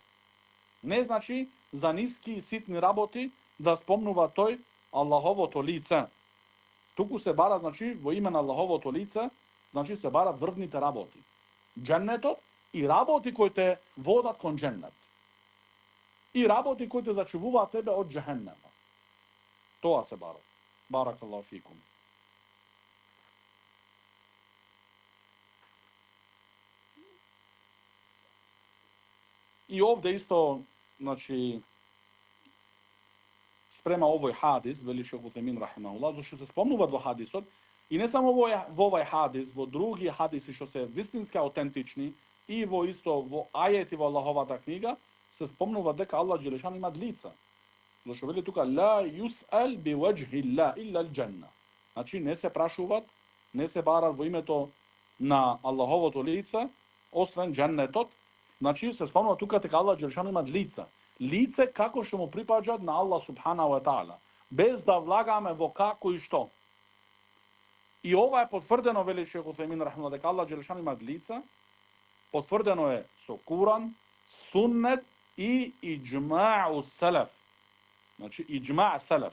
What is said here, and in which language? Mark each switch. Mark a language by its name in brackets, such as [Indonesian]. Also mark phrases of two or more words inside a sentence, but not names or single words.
[Macedonian] Не значи за ниски и ситни работи да спомнува тој Аллаховото лице. Туку се бара, значи, во име на Аллаховото лице, значи се барат врвните работи. Дженнетот и работи кои те водат кон дженнет. И работи кои те зачувуваат тебе од джехеннема. Тоа се бара. [Arabic] بارك الله فيكم. [Macedonian] И овде исто, значи, спрема овој хадис, вели Шейх Утемин рахимахуллах, зашто се спомнуваат во хадисот, и не само во овој хадис, во други хадиси што се вистински аутентични, и во ајети во Аллаховата книга, се спомнува дека Аллах Джелешан има лица. Зашто вели тука, [Arabic] لا يسأل بوجه الله إلا الجنة. [Macedonian] Значи, не се прашуваат, не се барат во името на Аллаховото лице, освен дженнетот. Значи, се спомнува тука дека Аллах Джелешан има лица. Лице како што му припаѓаат на Аллах [Arabic] سبحانه وتعالى, [Macedonian] без да влагаме во како и што. И ова е потврдено, вели Шейх Утемин рахимахуллах, дека Аллах Джелешан има лица, потврдено е со Куран, суннет и [Arabic] إجماع السلف. Значи, إجماع السلف.